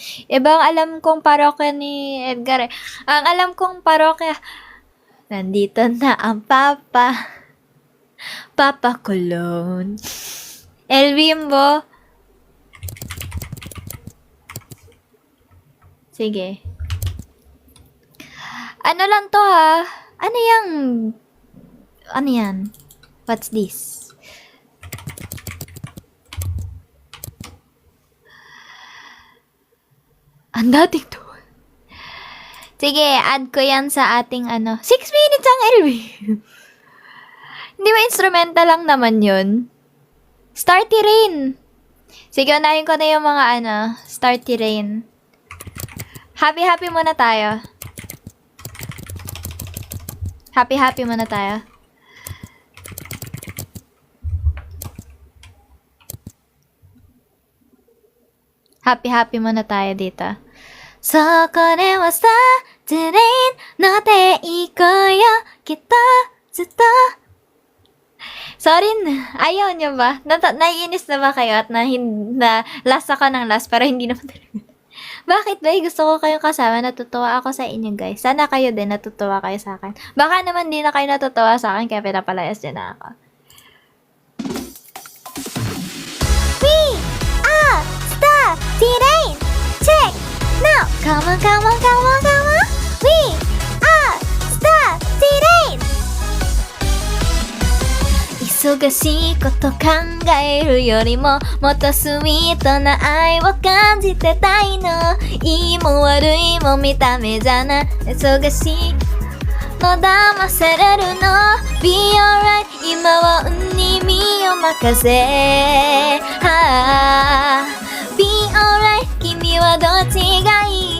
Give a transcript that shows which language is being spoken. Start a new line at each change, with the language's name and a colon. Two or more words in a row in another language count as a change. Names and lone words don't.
Filipino: Ibang alam kong parokya ni Edgar eh. Ang alam kong parokya, nandito na ang Papa Kulon. El Bimbo. Sige. Ano lang to ha? Ano yan?
English: What's this?
Filipino: Ang dating to. Sige, add ko yan sa ating 6 minutes ang LV. Hindi ba instrumental lang naman yun? Starty Rain. Sige, unahin ko na yung mga Starty Rain. Happy muna tayo. Happy muna tayo. Happy muna tayo dito.
Japanese: そこではさ、トレイン乗っていこうよ。きっと、ずっと。
Filipino: Sorry na. Ayaw niyo ba? Naiinis na ba kayo at na last ako ng last pero hindi naman talaga. Bakit ba? Gusto ko kayong kasama. Natutuwa ako sa inyo, guys. Sana kayo din natutuwa kayo sa akin. Baka naman di na kayo natutuwa sa akin kaya pinapalayas din na ako.
English: We are Star T-Rain! Check! Now! Come on! We are Star T-Rain!
Japanese: 急忙しいこと考えるよりももっとスイートな愛を感じてたいの。いいも悪いも見た目じゃない。忙しいの騙されるの。
English: Be alright
Japanese: 今は運に身を任せ。
English: Be alright
Japanese: 君はどっちがいい。